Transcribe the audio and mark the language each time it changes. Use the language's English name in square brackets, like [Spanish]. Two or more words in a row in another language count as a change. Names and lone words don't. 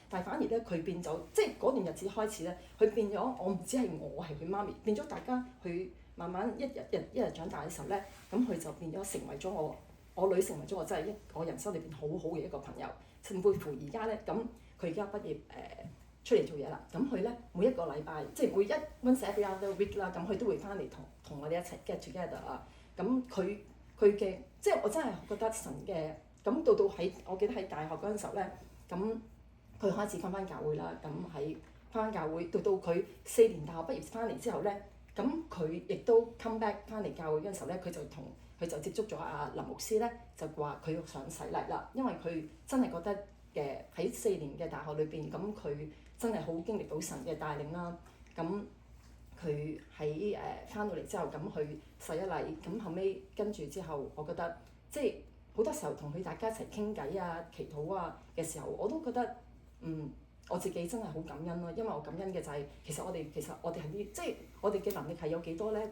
[Cantonese] 但係反而咧佢變咗，即係嗰段日子開始咧，佢變咗我唔知係我係佢媽咪，變咗大家佢慢慢一日長大嘅時候咧，咁佢就變咗成為咗我女成為咗我真係我人生裏邊好好嘅一個朋友，甚至乎而家咧咁佢而家畢業出嚟做嘢啦，咁佢咧每一個禮拜即係每一 [English] once every other [Cantonese] week 啦，咁佢都會翻嚟同我哋一齊 [English] get together [Cantonese] 啊，咁佢嘅即係我真係覺得神嘅咁到喺我記得喺大學嗰陣時候咧，咁佢開始翻教會啦，咁喺翻教會到佢4年大學畢業翻嚟之後咧，咁佢亦都 [English] come back [Cantonese] 翻嚟教會嗰陣時候咧，佢就接觸咗阿林牧師咧，就話佢想洗禮啦，因為佢真係覺得喺4年嘅大學裏邊，咁佢真係好經歷到神嘅帶領啦，咁。佢喺翻到嚟之後，咁去洗一禮，咁後尾跟住之後，我覺得即係好多時候同佢大家一齊傾偈啊、祈禱啊嘅時候，我都覺得我自己真係好感恩咯，因為我感恩嘅就係、其實我哋係啲即係我哋嘅能力係有幾多咧？